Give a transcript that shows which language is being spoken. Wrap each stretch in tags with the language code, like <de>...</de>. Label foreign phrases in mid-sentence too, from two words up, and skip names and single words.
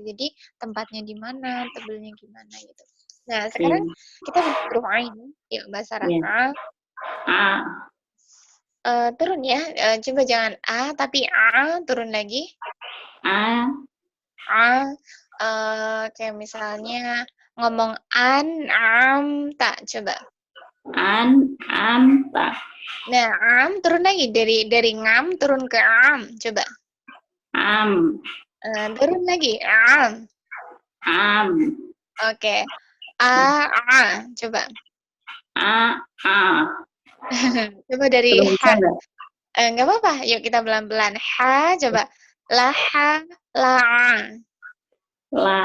<id>Jadi tempatnya di mana, tebelnya gimana gitu. Nah, sekarang kita huruf ain. Yuk Mbak Sarah. Iya. Turun ya. Coba jangan a tapi a, turun lagi. A. Kayak misalnya ngomong an, am, tak, coba. An, am, tak. Nah, am turun lagi dari ngam turun ke am, coba. Am. Turun lagi, am. Am. Oke. Coba. Coba dari Belum bisa ha. nggak? Nggak apa-apa, yuk kita pelan-pelan. Ha, coba. Laha, la. La.</id>